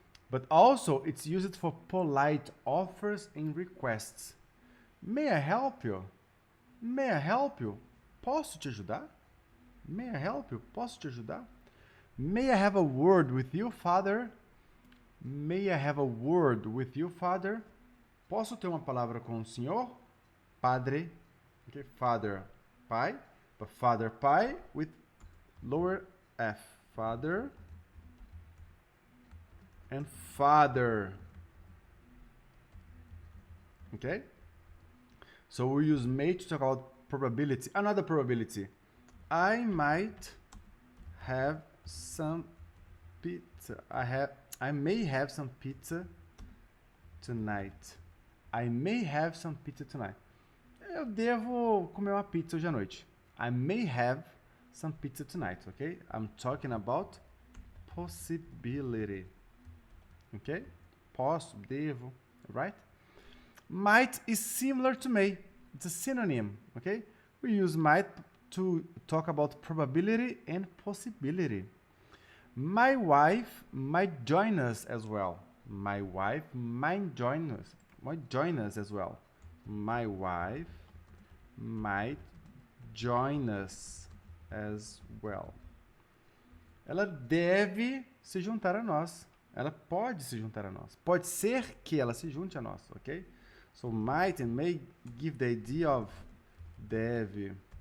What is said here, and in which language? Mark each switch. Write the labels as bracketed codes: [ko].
[en] But also it's used for polite offers and requests. May I help you? May I help you? [pt] Posso te ajudar? [en] May I help you? Posso te ajudar? May I have a word with you, father? May I have a word with you, father? [pt] Posso ter uma palavra com o senhor? [en] Padre. Okay, father, pai. But father, pai with lower f. Father and father. Okay? So we use may to talk about probability. Another probability. I might have some pizza. I may have some pizza tonight. I may have some pizza tonight. [pt] Eu devo comer uma pizza hoje à noite. [en] I may have some pizza tonight, okay? I'm talking about possibility. Okay? [pt] Posso, devo, [en] right? Might is similar to may. It's a synonym, okay? We use might to talk about probability and possibility. My wife might join us as well. My wife might join us as well. My wife might join us as well. [pt] Ela deve se juntar a nós. Ela pode se juntar a nós. Pode ser que ela se junte a nós, ok? [en] So might and may give the idea of deve.